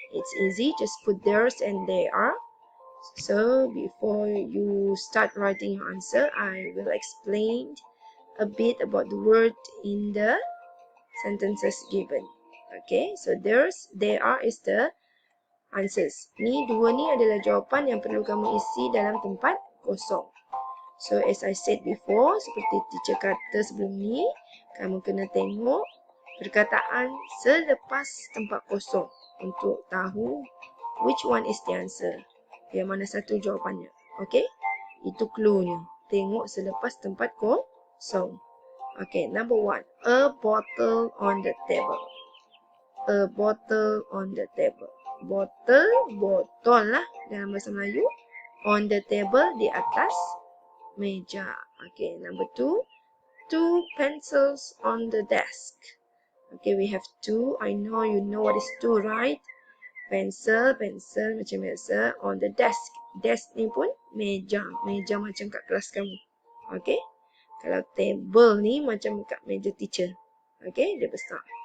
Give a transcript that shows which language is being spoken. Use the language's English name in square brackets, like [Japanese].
[English] It's easy, just put theirs and they are. So before you start writing your answer, I will explain a bit about the word in the sentences given. Okay, so there's, they are is the answers. [Malay] Ni dua ni adalah jawapan yang perlu kamu isi dalam tempat kosong. [English] So as I said before, [Malay] seperti teacher kata sebelum ni, kamu kena tengok perkataan selepas tempat kosong untuk tahu [English] which one is the answer. [Malay] Yang mana satu jawapannya. Okay, itu clue-nya. Tengok selepas tempat kosong. [English] Okay, number one, a bottle on the table. A bottle on the table. [Malay] Botol, botol lah dalam bahasa Melayu. [English] On the table, [Malay] di atas meja. [English] Okay, number two, two pencils on the desk. Okay, we have two. I know you know what is two, right? [Malay] Pencil, pencil macam biasa. [English] On the desk. [Malay] Desk ni pun meja. Meja macam kat kelas kamu. Okay. Kalau table ni macam kat meja teacher. Okay, dia besar.